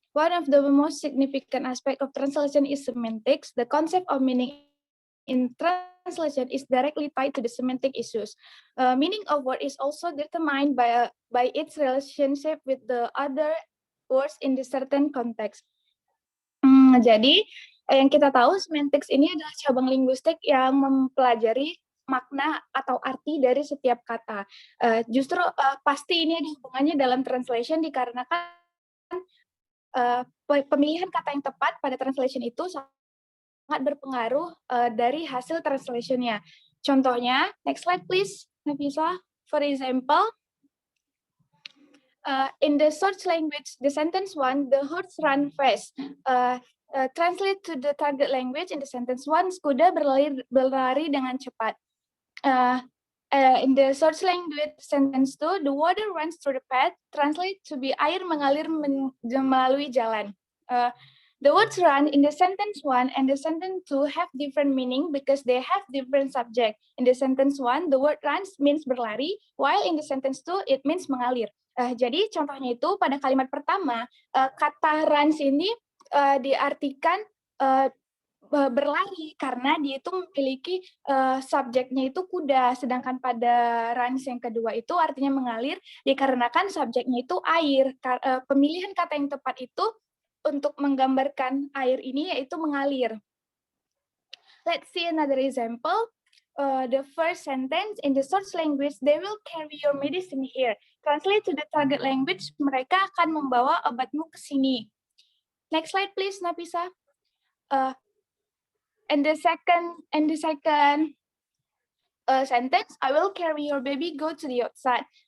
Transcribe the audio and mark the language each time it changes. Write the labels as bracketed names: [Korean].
[English] One of the most significant aspects of translation is semantics. The concept of meaning in translation is directly tied to the semantic issues. Meaning of word is also determined by its relationship with the other words in the certain context. [Indonesian] Jadi yang kita tahu semantics ini adalah cabang linguistik yang mempelajari makna atau arti dari setiap kata. Justru pasti ini ada hubungannya dalam translation dikarenakan pemilihan kata yang tepat pada translation itu sangat berpengaruh dari hasil translation-nya. [English] Contohnya, next slide please, Nafisa. For example, in the search language, the sentence 1, the horse run fast. Translate to the target language in the sentence 1, [Indonesian] kuda berlari dengan cepat. [English] In the search language sentence 2, the water runs through the path. Translate to be [Indonesian] air mengalir melalui jalan. [English] The words run in the sentence 1 and the sentence 2 have different meaning because they have different subject. In the sentence 1, the word runs means berlari, while in the sentence 2, it means mengalir. [Indonesian] Jadi contohnya itu pada kalimat pertama, kata runs ini diartikan berlari karena dia itu memiliki subjeknya itu kuda, sedangkan pada runs yang kedua itu artinya mengalir dikarenakan subjeknya itu air. Pemilihan kata yang tepat itu untuk menggambarkan air ini yaitu mengalir. [English] Let's see another example. The first sentence in the search language, they will carry your medicine here. translate to the target language, [Indonesian] mereka akan membawa obatmu ke sini. [English] Next slide, please, Nafisa. And the second sentence, I will carry your baby, go to the outside.